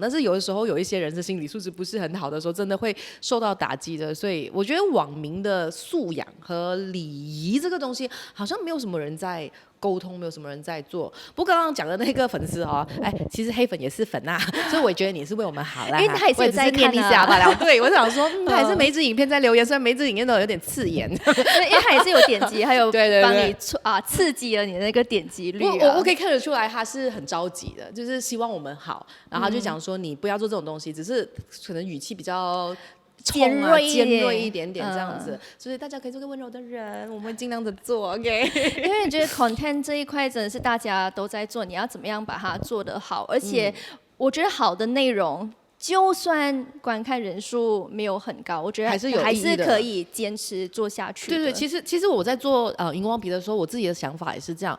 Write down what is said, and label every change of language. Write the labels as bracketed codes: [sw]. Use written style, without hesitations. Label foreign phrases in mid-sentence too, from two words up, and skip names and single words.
[zh] 但是有的時候有一些人是心理素質不是很好的時候，真的會受到打擊的。所以我覺得網民的素養和禮儀這個東西，好像沒有什麼人在溝通，沒有什麼人在做。不過剛剛講的那個粉絲哦，其實黑粉也是粉啊，所以我覺得你是為我們好啦。因為他也是有在看啊。對，我想說，他也是每一支影片在留言，雖然每一支影片都有點刺眼，因為他也是有點擊，還有幫你刺激了你的那個點擊率。我可以看得出來，他是很着急的，就是希望我們好，然後他就講說你不要做這種東西，只是可能語氣比較尖銳一點點這樣子，所以大家可以做個溫柔的人，我們會盡量的做 ，OK。因為我覺得 content 這一塊真的是大家都在做，你要怎麼樣把它做得好，而且我覺得好的內容就算观看人数没有很高，我觉得还是可以坚持做下去的。对，其实我在做荧光笔的时候，我自己的想法也是这样。